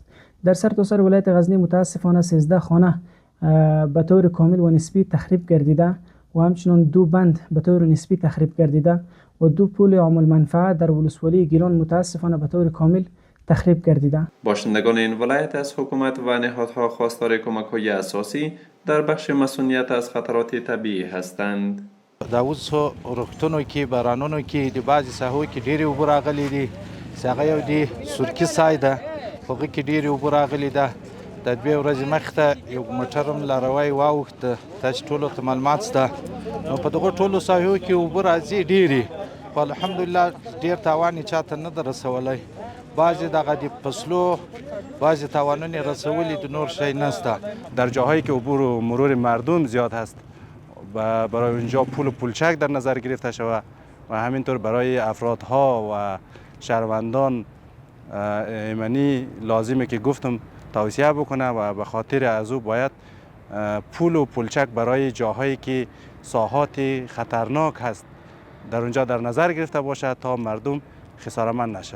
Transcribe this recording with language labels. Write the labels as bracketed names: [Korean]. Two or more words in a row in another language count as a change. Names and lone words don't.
[Persian] در سرتاسر ولایت غزنی متاسفانه 13 خانه به طور کامل و نسبی تخریب گردیده و همچنین 2 بند به طور نسبی تخریب گردیده و 2 پل عامل منفعه در ولسوالی گیلان متاسفانه به طور کامل تخریب گردیده. باشندگان این ولایت از حکومت و نهادها خواستار کمک‌های اساسی در بخش مسئولیت از خطرات طبیعی هستند. [Pashto] دا اوس روغتونو کې بارانونو کې د بعضې ساحو کې ډېرې اوبه راغلي دي چې هغه یو د سورکي سای ده په هغه کې ډېرې اوبه راغلي ده. د 2 ورځې مخې ته یو موټر هم لاروی واوښته. تاسې ټولو ته معلومات شته. نو په دغو ټولو ساحو کې اوبه راځي ډېرې، خو الحمدلله ډېر تاوان یې چاته نه ده رسولی. بعضی دغه د فصلو بعضی تاوانونه رسولی د نور شی نسته. [Persian] در جاهایی که عبور و مرور مردم زیاد هست و برای اونجا پول و پولچک در نظر گرفته شود و همینطور برای افرادها و شهروندان ایمنی لازمه که گفتم توصیه بکنه و به خاطر از او باید پول و پولچک برای جاهایی که ساحات خطرناک هست در اونجا در نظر گرفته باشد تا مردم خساره‌مند نشود.